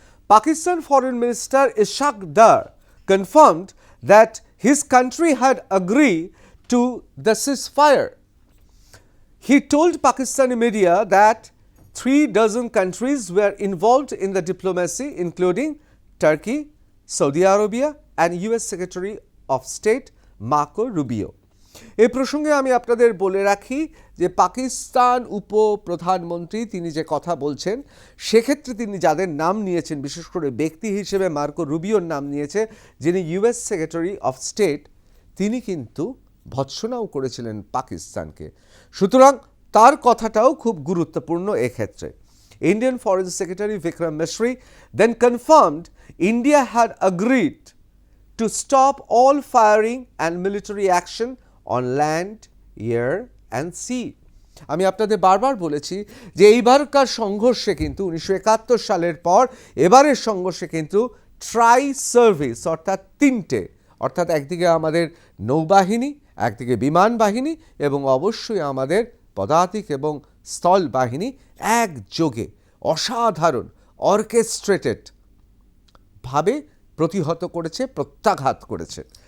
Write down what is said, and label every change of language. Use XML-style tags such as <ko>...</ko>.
<en>Pakistan Foreign Minister Ishaq Dar confirmed that his country had agreed to the ceasefire. He told Pakistani media that 36 countries were involved in the diplomacy, including Turkey, Saudi Arabia, and US Secretary of State Marco Rubio.</en> <bn>এই প্রসঙ্গে আমি আপনাদের বলে রাখি যে পাকিস্তান উপপ্রধানমন্ত্রী তিনি যে কথা বলছেন সেক্ষেত্রে তিনি যাদের নাম নিয়েছেন, বিশেষ করে ব্যক্তি হিসেবে মার্কো রুবিওর নাম নিয়েছে, যিনি ইউএস সেক্রেটারি অফ স্টেট, তিনি কিন্তু ভৎসনাও করেছিলেন পাকিস্তানকে। সুতরাং তার কথাটাও খুব গুরুত্বপূর্ণ এক্ষেত্রে।</bn> <en>Indian Foreign Secretary Vikram Misri then confirmed India had agreed to stop all firing and military action on land, air and sea.</en> <bn>আমি আপনাদের বারবার বলেছি যে এইবারকার সংঘর্ষে কিন্তু 1971 সালের পর এবারের সংঘর্ষে কিন্তু ট্রাই সার্ভিস অর্থাৎ তিনটে, অর্থাৎ একদিকে আমাদের নৌবাহিনী, একদিকে বিমান বাহিনী এবং অবশ্যই আমাদের পদাতিক এবং স্থল বাহিনী একযোগে অসাধারণ অর্কেস্ট্রেটেড ভাবে প্রতিহত করেছে, প্রত্যাঘাত করেছে।</bn>